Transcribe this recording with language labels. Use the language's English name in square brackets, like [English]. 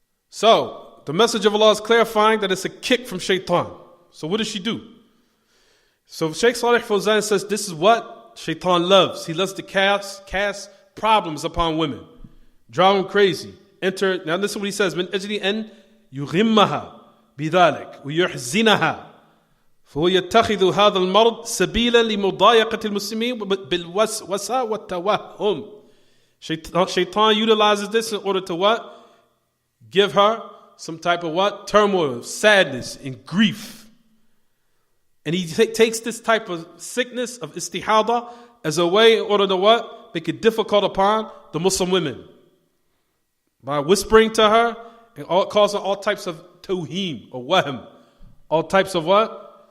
[English] So, the message of Allah is clarifying that it's a kick from shaitan. So what does she do? So Shaykh Salih Fawzan says this is what shaitan loves. He loves to cast problems upon women. Drive them crazy. Now this is what he says. [Arabic] من أجل أن يغمها بذلك ويحزنها فهو يتخذ هذا المرض سبيلا لمضايقة المسلمين بالوسوسة والتوهم. [English] Shaitan utilizes this in order to what? Give her some type of what? Turmoil, sadness, and grief. And he takes this type of sickness of istihada as a way in order to what? Make it difficult upon the Muslim women. By whispering to her and causing all types of tawheem or wahm. All types of what?